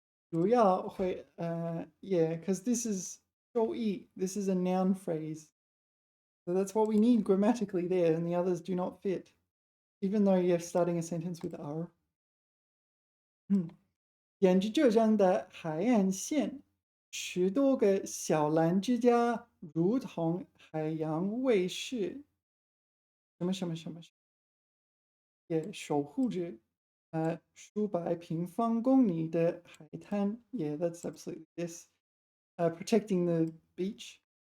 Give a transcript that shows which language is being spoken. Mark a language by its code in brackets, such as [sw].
[zh] 主要会 [en] yeah, because this is 收益, this is a noun phrase. So that's what we need grammatically there, and the others do not fit, even though you're starting a sentence with "儿." [zh] 沿着浙江的海岸线，10多个小蓝之家如同海洋卫士，什么，也守护着数百平方公里的海滩。 [en] Yeah, that's absolutely this. Protecting the beach.